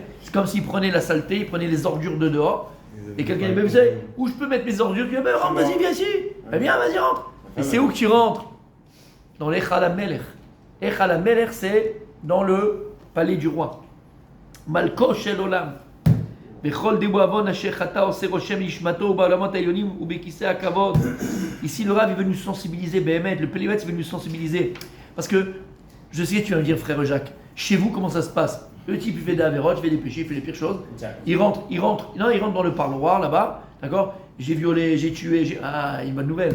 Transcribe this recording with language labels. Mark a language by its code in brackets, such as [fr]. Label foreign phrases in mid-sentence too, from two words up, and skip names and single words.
[fr] C'est comme s'il prenait la saleté, il prenait les ordures de dehors, et quelqu'un dit, vous savez, où je peux mettre mes ordures? Tu dis, rentre, vas-y, viens ici. Viens, vas-y, rentre. Et c'est où que tu rentres? Dans l' [he] היכל המלך. היכל המלך, [fr] c'est dans le palais du roi. [he] מלכו של עולם. בכל דבר עוון אשר חטא עושה רושם לנשמתו בעולמות העליונים ובכסא הכבוד. [fr] Ici, le Rav, il veut nous sensibiliser, Béhémet, le Pélévet, il veut nous sensibiliser. Parce que, je sais que tu vas me dire, frère Jacques, chez vous, comment ça se passe? Le type, il fait des avérotes, il fait des péchés, il fait les pires choses. Il rentre dans le parloir là-bas, d'accord? J'ai violé, j'ai tué, Ah, une bonne nouvelle.